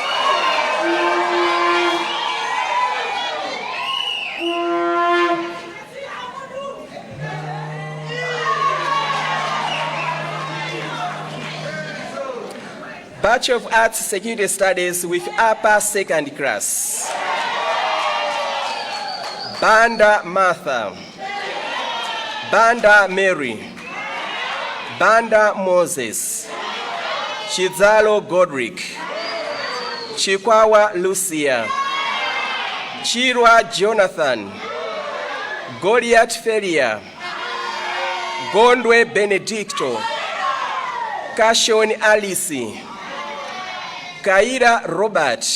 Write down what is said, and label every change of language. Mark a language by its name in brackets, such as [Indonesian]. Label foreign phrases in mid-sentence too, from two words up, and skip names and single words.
[English] Bachelor of Arts Security Studies with upper second class, Banda Martha, Banda Mary, Banda Moses, Chizalo Godric, Chikwawa Lucia, Chirwa Jonathan, Goliath Felia, Gondwe Benedicto, Kashon Alice, Kaira Robert,